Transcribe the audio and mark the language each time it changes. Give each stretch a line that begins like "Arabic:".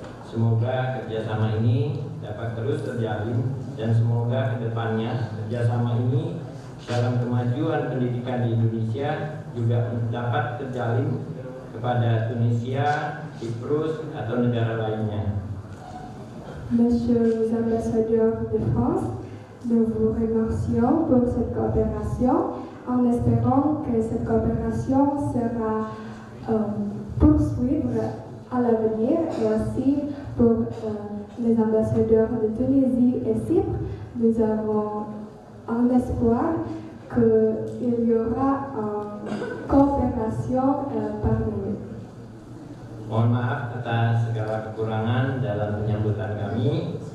Indonesian: Semoga kerjasama ini dapat terus terjalin dan semoga kedepannya kerjasama ini dalam kemajuan pendidikan di Indonesia juga dapat terjalin kepada Tunisia, Cyprus atau negara lainnya.
French: Monsieur les ambassadeurs de France, nous vous remercions pour cette coopération en espérant que cette coopération sera poursuivre à l'avenir, et aussi pour les ambassadeurs de Tunisie et Chypre, nous avons un espoir qu'il y aura une coopération parmi nous.
Indonesian: Mohon maaf atas segala kekurangan dalam penyambutan kami.